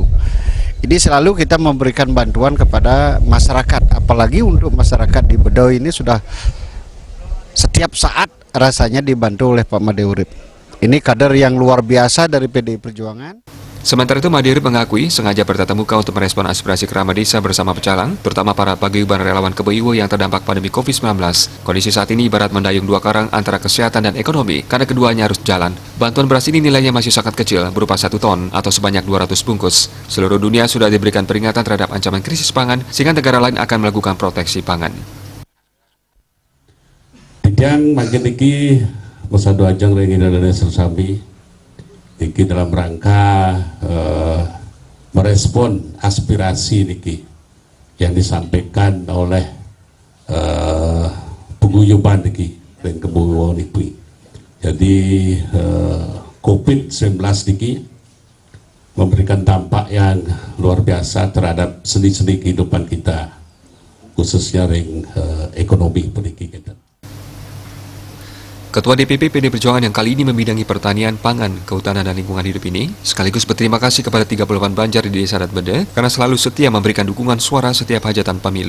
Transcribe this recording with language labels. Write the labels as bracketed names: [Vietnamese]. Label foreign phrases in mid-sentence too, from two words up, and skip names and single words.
[Indonesian] Ini selalu kita memberikan bantuan kepada masyarakat, apalagi untuk masyarakat di Bedo ini sudah setiap saat rasanya dibantu oleh Pak Made Urip. Ini kader yang luar biasa dari PDI Perjuangan. Sementara itu, Made Urip mengakui sengaja bertatap muka untuk merespon aspirasi kerama desa bersama pecalang, terutama para paguyuban relawan Kebo Iwo yang terdampak pandemi COVID-19. Kondisi saat ini ibarat mendayung dua karang antara kesehatan dan ekonomi, karena keduanya harus jalan. Bantuan beras ini nilainya masih sangat kecil, berupa 1 ton atau sebanyak 200 bungkus. Seluruh dunia sudah diberikan peringatan terhadap ancaman krisis pangan, sehingga negara lain akan melakukan proteksi pangan. Yang makin tinggi, masa doajang dengan Indonesia Sersambi, tinggi dalam rangka merespon aspirasi niki yang disampaikan oleh paguyuban niki dan Kebo Iwo niki. Jadi COVID-19 niki memberikan dampak yang luar biasa terhadap sendi-sendi kehidupan kita, khususnya ring ekonomi pendidikan kita. Ketua DPP PD Perjuangan yang kali ini membidangi pertanian, pangan, kehutanan, dan lingkungan hidup ini sekaligus berterima kasih kepada 38 Banjar di Desa Adat Bede karena selalu setia memberikan dukungan suara setiap hajatan pemilu.